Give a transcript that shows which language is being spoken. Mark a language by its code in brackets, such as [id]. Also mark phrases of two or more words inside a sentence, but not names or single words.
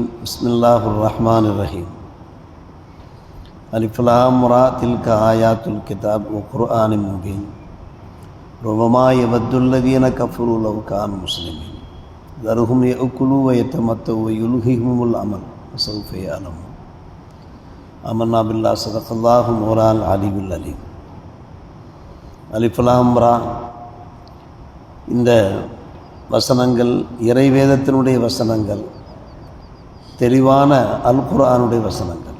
[ar] بسم الله الرحمن الرحيم. ألف لام را تلك آيات الكتاب وقرآن مبين. ربما يود الذين كفروا لو كانوا مسلمين. ذرهم يأكلوا ويتمتعوا ويلههم الأمل وسوف يعلمون. آمنا بالله صدق الله مولانا العلي العليم. ألف لام را, [ta] இந்த வசனங்கள் இறைவேதத்தினுடைய வசனங்கள், தெளிவான அல் குர்ஆனுடைய வசனங்கள்.